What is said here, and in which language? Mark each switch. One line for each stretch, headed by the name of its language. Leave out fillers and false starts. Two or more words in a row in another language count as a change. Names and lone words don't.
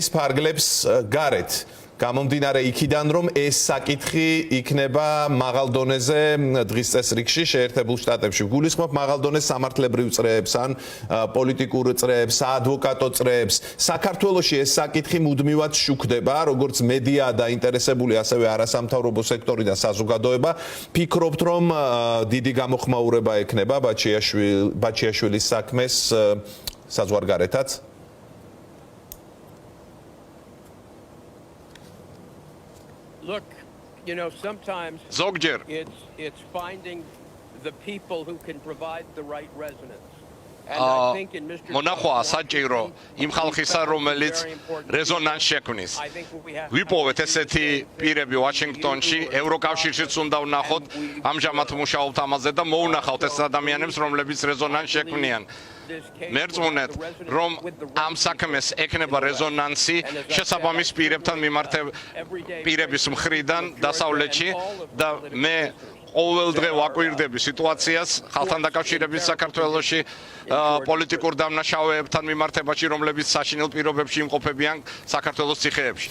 Georgian: ფარგლებს გარეთ გამომდინარე იქიდან რომ ეს საკითხი იქნება მაღალ დონეზე დღის წესრიგში შეერთებულ შტატებში გულისხმობ მაღალ დონეს სამართლებრივ წრეებს ან პოლიტიკურ წრეებს საადვოკატო წრეებს საქართველოში ეს საკითხი მუდმივად შუქდება როგორც მედია დაინტერესებული ასევე არასამთავრობო სექტორი და საზოგადოება ფიქრობთ რომ დიდი გამოხმაურება ექნება ბაჩიაშვილის საქმეს საზღვარგარეთაც
English: Look, you know, sometimes
Georgian: ზოგჯერ
English: it's finding the people who can provide the right resonance. And I think in Mr.
Georgian: მონახვა საჭირო იმ ხალხისა რომელიც რეზონანს შექმნის ვიპოვეთ ესეთი პირები ვაშინგტონში ევროკავშირშიც უნდა ვნახოთ ამჟამად მუშაობთ ამაზე და მოუნახავთ ეს ადამიანებს რომლებიც რეზონანს შექმნიან მერწმუნეთ რომ ამ საქმეს ექნება რეზონანსი შესაბამის პირების მხრიდან დასავლეთში და მე ყოველდღე ვაკვირდები სიტუაციას ხალხთან დაკავშირებით საქართველოში პოლიტიკურ დამნაშავეებთან მიმართებაში რომლებიც საშინელ პირობებში იმყოფებიან საქართველოს ციხეებში